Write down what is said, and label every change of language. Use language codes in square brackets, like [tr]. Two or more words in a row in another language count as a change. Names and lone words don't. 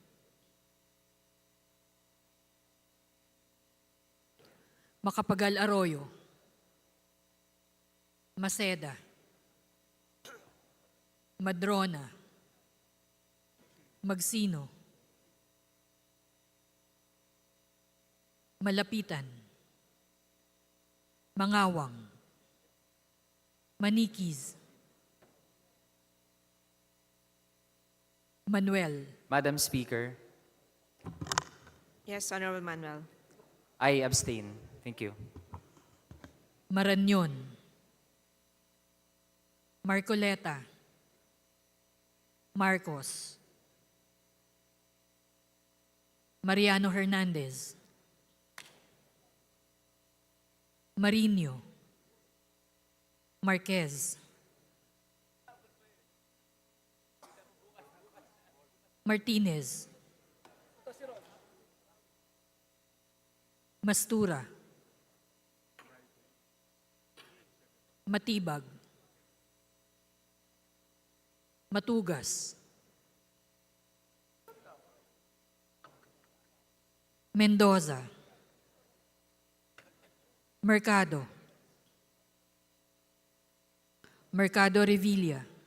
[en] Macapagal Arroyo, Maceda, Madrona, Magsino, Malapitan, Mangawang, Manikis, Manuel, Madam Speaker, Yes, Honorable Manuel. I abstain. Thank you. Marañon, Marcoleta, Marcos, Mariano Hernandez, Marino, Marquez, Martinez, Mastura, Matibag, Matugas, Mendoza, Mercado, Mercado Revilla,